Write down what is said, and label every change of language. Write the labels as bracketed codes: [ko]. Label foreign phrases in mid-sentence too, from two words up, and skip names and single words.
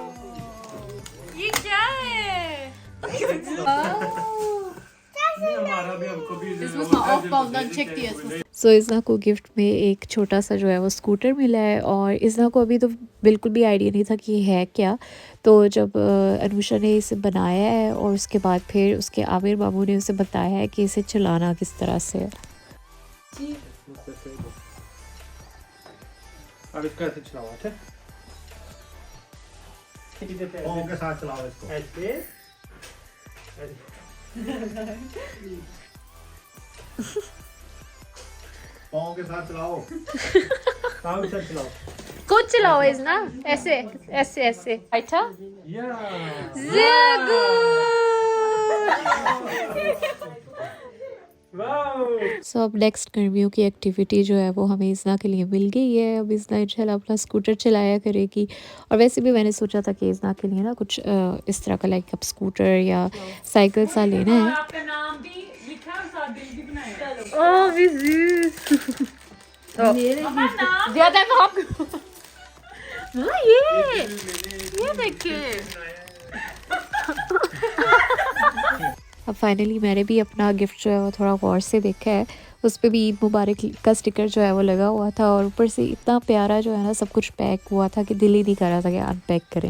[hi] ये क्या है? ये हमारा [de] Das muss man aufbauen, dann checkt ihr es. [hi] सो इज़ना को गिफ्ट में एक छोटा सा जो है वो स्कूटर मिला है और इज़ना को अभी तो बिल्कुल भी आइडिया नहीं था कि ये है क्या। तो जब अनुषा ने इसे बनाया है और उसके बाद फिर उसके आमिर मामू ने उसे बताया है कि इसे चलाना किस तरह से है। अब इसको ऐसे चलाओ, अच्छा पाँव के साथ चलाओ इसको। ऐसे पाँव के साथ चलाओ। पाँव के साथ चलाओ। Gut चलाओ इज़ना, ऐसे ऐसे ऐसे अच्छा या [de] sehr gut [hi] वाओ। सो अब नेक्स्ट गर्मियों की एक्टिविटी जो है वो हमें इज़ना के लिए मिल गई है। अब इज़ना इंशाल्लाह अपना स्कूटर चलाया करेगी और वैसे भी मैंने सोचा था कि इज़ना के लिए ना कुछ इस तरह का लाइक अब स्कूटर या साइकिल सा लेना है। आपका नाम भी लिखा और साथ दिल भी बनाया [de] ओह wie süß। [hi] ज्यादा भाग हाँ ये देखिए अब फाइनली मैंने भी अपना गिफ्ट जो है वो थोड़ा गौर से देखा है। उस पे भी ईद मुबारक का स्टिकर जो है वो लगा हुआ था और ऊपर से इतना प्यारा जो है ना सब कुछ पैक हुआ था कि दिल ही नहीं कर रहा था कि अनपैक करें।